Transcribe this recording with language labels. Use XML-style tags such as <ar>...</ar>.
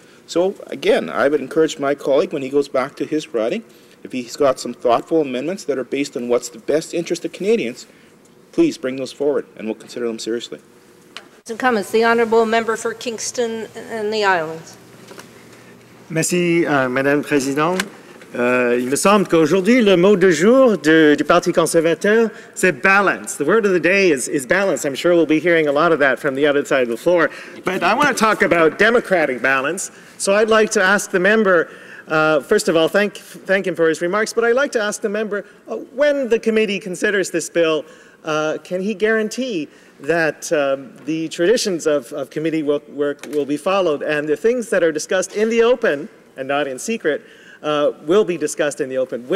<en>So, again, I would encourage my colleague, when he goes back to his writing, if he's got some thoughtful amendments that are based on what's the best interest of Canadians, please bring those forward, and we'll consider them seriously. Some comments. The honourable member for Kingston and the Islands.</en> <fr>Merci, Madame la Présidente. Il me semble qu'aujourd'hui, le mot du jour du Parti conservateur, c'est balance.</fr> <en>The word of the day is balance. I'm sure we'll be hearing a lot of that from the other side of the floor. But I want to talk about democratic balance. So I'd like to ask the member, first of all, thank him for his remarks, but I'd like to ask the member, when the committee considers this bill, can he guarantee that the traditions of committee work will be followed, and the things that are discussed in the open and not in secret will be discussed in the open?</en>